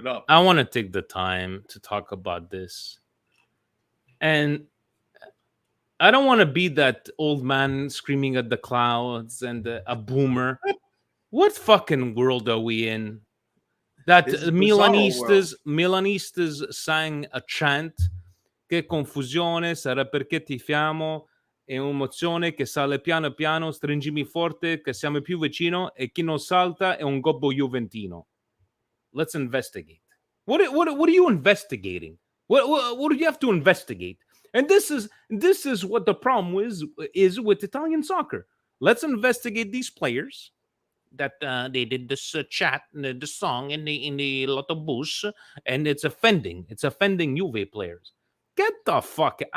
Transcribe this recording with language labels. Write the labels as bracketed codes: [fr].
[en] I want to take the time to talk about this, and I don't want to be that old man screaming at the clouds and a boomer. What fucking world are we in? That Milanistas sang a chant. [it] Che confusione, sarà perché ti fiamo. È un'emozione che sale piano piano, stringimi forte, che siamo più vicino, e chi non salta è un gobbo juventino. [en] Let's investigate. What are you investigating? What do you have to investigate? And this is what the problem is with Italian soccer. Let's investigate these players that they did this chat, the song in the Lotto bus, and it's offending Juve players. Get the fuck!